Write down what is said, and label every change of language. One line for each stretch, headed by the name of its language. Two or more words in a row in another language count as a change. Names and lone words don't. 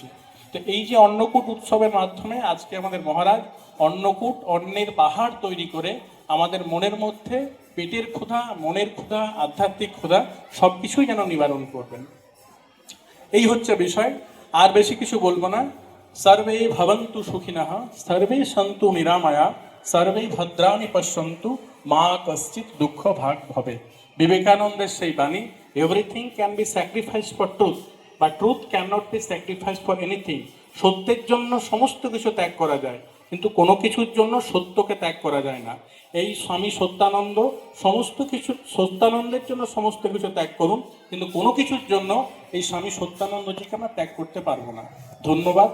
Bangla: তো এই যে অন্নকূট উৎসবের মাধ্যমে আজকে আমাদের মহারাজ অন্নকূট, অন্নের পাহাড় তৈরি করে আমাদের মনের মধ্যে পেটের ক্ষুধা, মনের ক্ষুধা, আধ্যাত্মিক ক্ষুধা সব কিছুই যেন নিবারণ করবেন। এই হচ্ছে বিষয়, আর বেশি কিছু বলবো না।
Sanskrit: সর্বে ভবন্তু সুখিনঃ, সর্বে সন্তু নিরাময়া, সর্বে ভদ্রাণি পশ্যন্তু, মা কশ্চিৎ দুঃখ ভাগ ভবে।
Bangla: বিবেকানন্দের সেই বাণী,
English: everything can be sacrifice for truth, but truth can not be sacrifice for anything.
Bangla: সত্যের জন্য সমস্ত কিছু ত্যাগ করা যায়, কিন্তু কোনো কিছুর জন্য সত্যকে ত্যাগ করা যায় না। এই স্বামী সত্যানন্দ সত্যানন্দের জন্য সমস্ত কিছু ত্যাগ করুন, কিন্তু কোনো কিছুর জন্য এই স্বামী সত্যানন্দজিকে আমরা ত্যাগ করতে পারবো না।